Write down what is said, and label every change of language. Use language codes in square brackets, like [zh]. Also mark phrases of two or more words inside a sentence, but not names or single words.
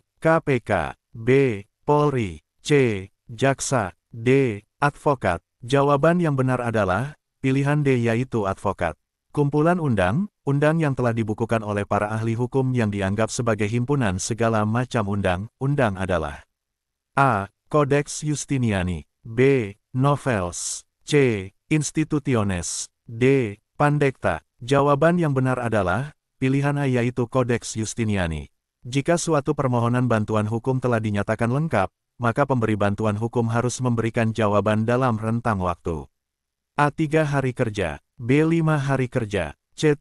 [id] KPK, B. Polri, C. Jaksa, D. Advokat. Jawaban yang benar adalah pilihan D, yaitu advokat. Kumpulan undang-undang yang telah dibukukan oleh para ahli hukum yang dianggap sebagai himpunan segala macam undang-undang adalah A. Codex Justiniani, B. Novels, C. Institutiones, D. Pandecta. Jawaban yang benar adalah pilihan A, yaitu Codex Justiniani. Jika suatu permohonan bantuan hukum telah dinyatakan lengkap, maka pemberi bantuan hukum harus memberikan jawaban dalam rentang waktu A. 3 hari kerja, B. 5 hari kerja, C.